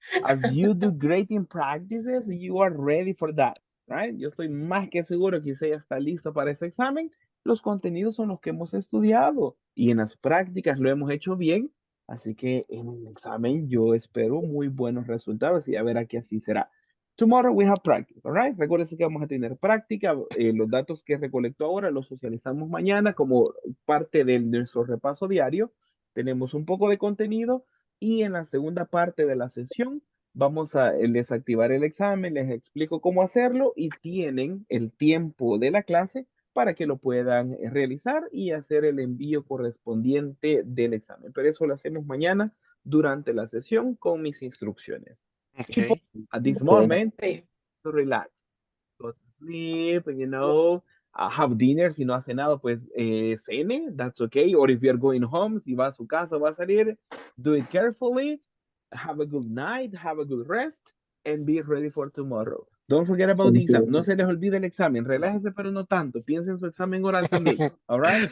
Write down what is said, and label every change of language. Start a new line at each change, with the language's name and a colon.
English: As you do great in practices, you are ready for that, right?
Spanish: Yo estoy más que seguro que usted ya está listo para ese examen. Los contenidos son los que hemos estudiado y en las prácticas lo hemos hecho bien. Así que en el examen yo espero muy buenos resultados y a ver aquí así será.
English: Tomorrow we have practice, all right?
Spanish: Recuérdense que vamos a tener práctica. Los datos que recolectó ahora los socializamos mañana como parte de nuestro repaso diario. Tenemos un poco de contenido y en la segunda parte de la sesión vamos a desactivar el examen, les explico cómo hacerlo y tienen el tiempo de la clase para que lo puedan realizar y hacer el envío correspondiente del examen. Pero eso lo hacemos mañana durante la sesión con mis instrucciones. Okay.
English: At this moment, to relax, go to sleep, have dinner.
Spanish: Si no hace nada, pues cene,
English: that's okay. Or if you're going home,
Spanish: si va a su casa, va a salir,
English: do it carefully, have a good night, have a good rest, and be ready for tomorrow. Don't forget about the exam.
Spanish: No se les olvide el examen. Relájese, pero no tanto. Piensen en su examen oral también. All right?